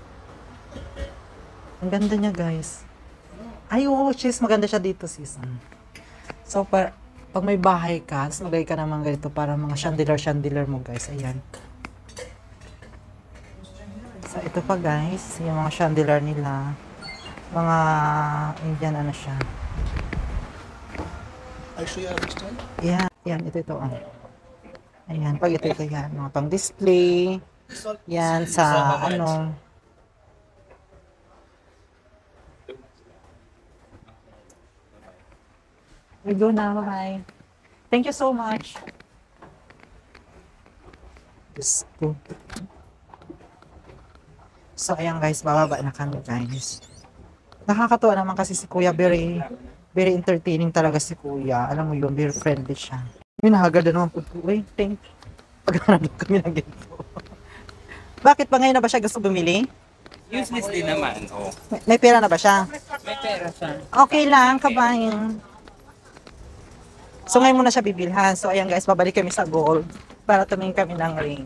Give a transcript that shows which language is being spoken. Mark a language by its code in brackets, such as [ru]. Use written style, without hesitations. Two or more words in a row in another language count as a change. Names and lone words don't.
[tl] Ang ganda niya guys. Ay, oh, sis. Maganda siya dito, sis. So, pag may bahay ka, tapos maglagay ka naman ganito para mga chandelier mo guys. Ayan. So, ito pa guys, yung mga chandelier nila. Mga Indian ano siya. [en] I show you every style. [tl] Yan, yan, ito. Oh. Ayan, pag ito yan, mga pang display. Yan, sa ano. [en] We go na, bye-bye. Thank you so much. Just go. [tl] So, ayan guys, bababa na kami guys. Nakakatuwa naman kasi si Kuya, [en] very entertaining [tl] talaga si Kuya. Alam mo yun, [en] very friendly [tl] siya. Minahagad na naman po. [en] Wait, thank you. [tl] Pagkakarap kami ng ganito. Bakit pa ngayon na ba siya gusto bumili? Useless din naman, oh. May pera na ba siya? May pera siya. Okay lang, kabayan. So, ngayon muna siya bibilhan. So, ayan guys, babalik kami sa gold para tumingin kami ng ring.